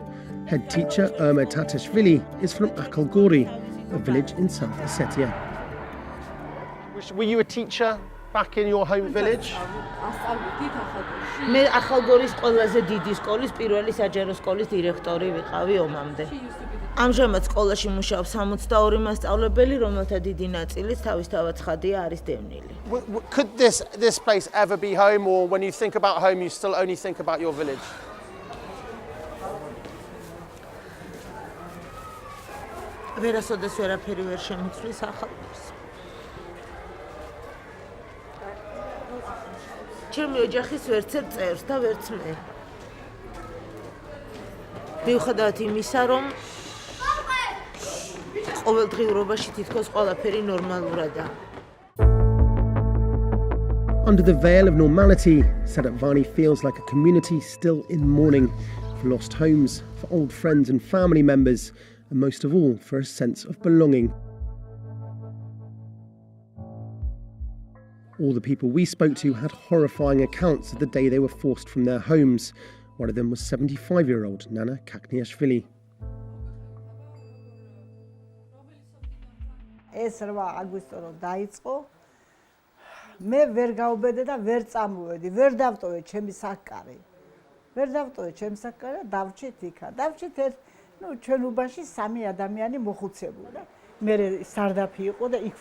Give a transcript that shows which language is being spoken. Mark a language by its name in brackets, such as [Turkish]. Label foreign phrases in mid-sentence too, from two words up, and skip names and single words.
[English] Head teacher Irma Tatashvili is from Akalgori, a village in South Ossetia. Were you a teacher back in your home village? [Georgian] მე ახალგორის ყველაზე დიდი სკოლის პირველი საჯარო სკოლის დირექტორი ვიყავი ომამდე. ამჟამად სკოლაში მუშაობს 62 მასწავლებელი, რომელთა დიდი ნაწილიც თავისთავად ცხადია არის დევნილი. [English] Could this place ever be home, or when you think about home you still only think about your village? [Georgian] ვერასოდეს ვერაფერი ვერ შემიცვლის ახალგორს. ჩემი ოჯახის ვერცერთ წევრს და ვერც მე. მიუხედავად იმისა, რომ ყოველდღიურობაში თითქოს ყველაფერი ნორმალურადაა. [English] Under the veil of normality, Seratvani feels like a community still in mourning, for lost homes, for old friends and family members, and most of all, for a sense of belonging. All the people we spoke to had horrifying accounts of the day they were forced from their homes. One of them was 75-year-old Nana Kakniashvili. [Georgian] ეს 8 აგვისტო რომ დაიწყო მე ვერ გავუბედე და ვერ წამოვედი ვერ დავტოვე ჩემი საკარი დავჭით იქა ჩვენ უბანში 3 ადამიანი მოხუცებულა მე სარდაფი იყო და იქ